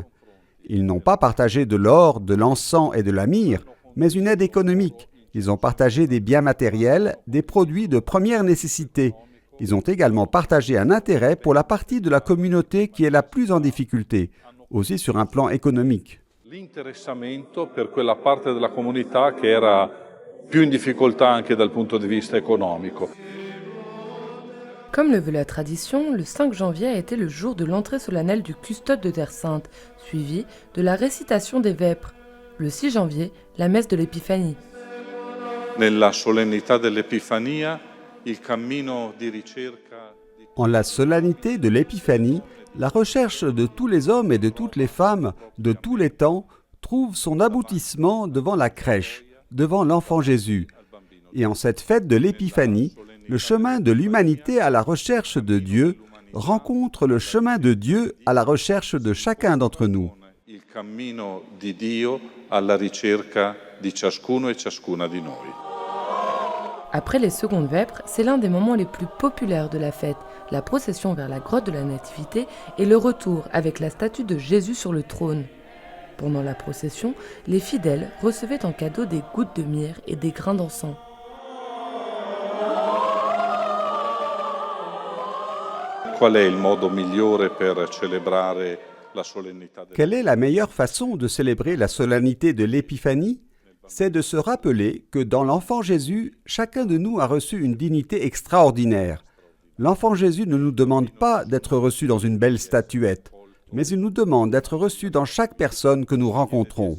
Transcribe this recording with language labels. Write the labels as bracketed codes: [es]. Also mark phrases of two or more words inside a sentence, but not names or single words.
[fr] Ils n'ont pas partagé de l'or, de l'encens et de la myrrhe, mais une aide économique. Ils ont partagé des biens matériels, des produits de première nécessité. Ils ont également partagé un intérêt pour la partie de la communauté qui est la plus en difficulté, aussi sur un plan économique. [it] L'interessamento per quella parte della comunità che era più in difficoltà anche dal punto di vista economico. [fr] Comme le veut la tradition, le 5 janvier a été le jour de l'entrée solennelle du custode de Terre Sainte, suivi de la récitation des vêpres. Le 6 janvier, la messe de l'Épiphanie. [it] Nella solennità dell'Epifania, il cammino di ricerca. [fr] En la solennité de l'Épiphanie, la recherche de tous les hommes et de toutes les femmes de tous les temps trouve son aboutissement devant la crèche, devant l'enfant Jésus. Et en cette fête de l'Épiphanie, le chemin de l'humanité à la recherche de Dieu rencontre le chemin de Dieu à la recherche de chacun d'entre nous. [it] Il cammino di Dio alla ricerca di ciascuno e ciascuna di noi. [fr] Après les secondes vêpres, c'est l'un des moments les plus populaires de la fête, la procession vers la grotte de la Nativité et le retour avec la statue de Jésus sur le trône. Pendant la procession, les fidèles recevaient en cadeau des gouttes de myrrhe et des grains d'encens. [it] Qual è il modo migliore per celebrare la solennità del... [fr] Quelle est la meilleure façon de célébrer la solennité de l'Épiphanie ? C'est de se rappeler que dans l'enfant Jésus, chacun de nous a reçu une dignité extraordinaire. L'enfant Jésus ne nous demande pas d'être reçu dans une belle statuette, mais il nous demande d'être reçu dans chaque personne que nous rencontrons.